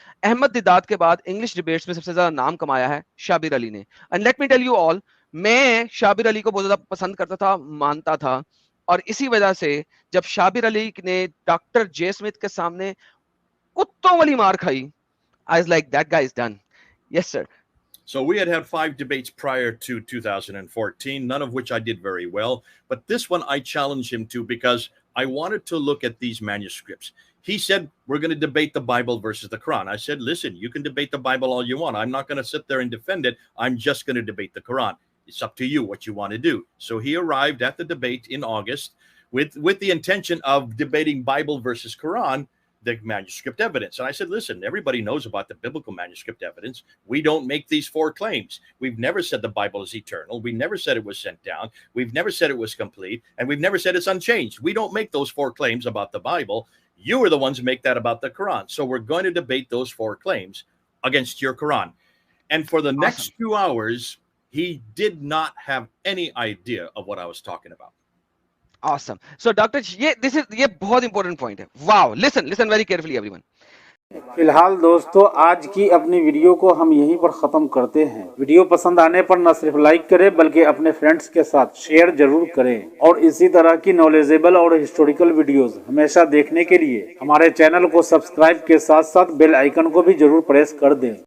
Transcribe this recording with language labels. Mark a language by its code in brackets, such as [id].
[hi] अहमद दिदात के बाद English debates में सबसे ज्यादा नाम कमाया है शाबिर अली ने। [en] and let me tell you all, [hi] मैं शाबिर अली को बहुत ज्यादा पसंद करता था, मानता था, और इसी वजह से जब शाबिर अली ने डॉक्टर जे स्मिथ के सामने कुत्तों वाली मार खाई, [en] I was like, that guy is done. Yes, sir. So we had 5 debates prior to 2014, none of which I did very well. But this one I challenged him to because I wanted to look at these manuscripts. He said, we're going to debate the Bible versus the Quran. I said, listen, you can debate the Bible all you want. I'm not going to sit there and defend it. I'm just going to debate the Quran. It's up to you what you want to do. So he arrived at the debate in August with the intention of debating Bible versus Quran, the manuscript evidence. And I said, listen, everybody knows about the biblical manuscript evidence. We don't make these 4 claims. We've never said the Bible is eternal. We never said it was sent down. We've never said it was complete. And we've never said it's unchanged. We don't make those 4 claims about the Bible. You are the ones who make that about the Quran. So we're going to debate those 4 claims against your Quran. And for the next 2 hours, he did not have any idea of what I was talking about. Awesome. So, Doctor, [hi] ये बहुत [en] important point है. Wow. Listen very carefully, everyone. [hi] फिलहाल दोस्तों, आज की अपनी video को हम यहीं पर ख़त्म करते हैं। वीडियो पसंद आने पर न सिर्फ लाइक करें बल्कि अपने फ्रेंड्स के साथ शेयर जरूर करें, और इसी तरह की नॉलेजेबल और हिस्टोरिकल वीडियोस हमेशा देखने के लिए हमारे चैनल को सब्सक्राइब के साथ साथ बेल आइकन को भी जरूर प्रेस कर दें।